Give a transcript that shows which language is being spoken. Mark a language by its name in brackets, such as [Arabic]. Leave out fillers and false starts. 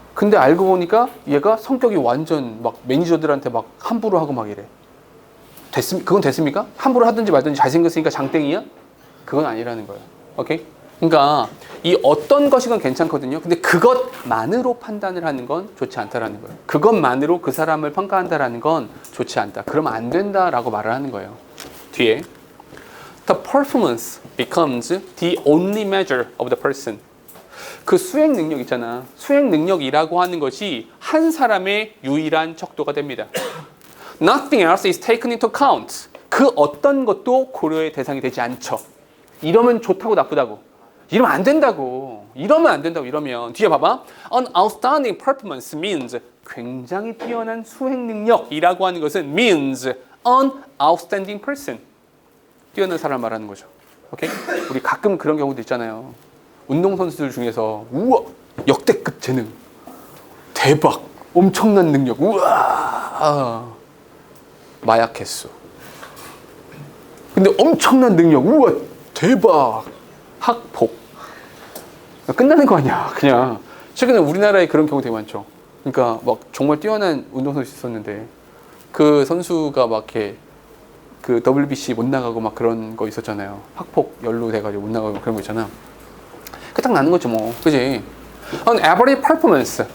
[Korean] 근데 알고 보니까 얘가 성격이 완전 막 매니저들한테 막 함부로 하고 막 이래. 그건 됐습니까? 함부로 하든지 말든지 잘생겼으니까 장땡이야? 그건 아니라는 거예요. 오케이? 그러니까 이 어떤 것이건 괜찮거든요. 근데 그것만으로 판단을 하는 건 좋지 않다라는 거예요. 그것만으로 그 사람을 평가한다라는 건 좋지 않다. 그러면 안 된다라고 말을 하는 거예요. 뒤에 [English] The performance becomes the only measure of the person. [Korean] 그 수행 능력 있잖아. 수행 능력이라고 하는 것이 한 사람의 유일한 척도가 됩니다. [English] Nothing else is taken into account. [Korean] 그 어떤 것도 고려의 대상이 되지 않죠. 이러면 좋다고 나쁘다고. 이러면 안 된다고. 이러면 뒤에 봐봐. [English] An outstanding performance means [Korean] 굉장히 뛰어난 수행 능력이라고 하는 것은 [English] means an outstanding person. [Korean] 뛰어난 사람을 말하는 거죠. 오케이? 우리 가끔 그런 경우도 있잖아요. 운동선수들 중에서 우와 역대급 재능 대박 엄청난 능력 우와 마약 횟수 근데 엄청난 능력 우와 대박 학폭 끝나는 거 아니야 그냥. 최근에 우리나라에 그런 경우 되게 많죠. 그러니까 막 정말 뛰어난 운동선수 있었는데 그 선수가 막 이렇게 그 WBC 못 나가고 막 그런 거 있었잖아요. 학폭 연루돼가지고 못 나가고 그런 거 있잖아. 그 딱 나는 거죠 뭐. 그지? [English] An average performance.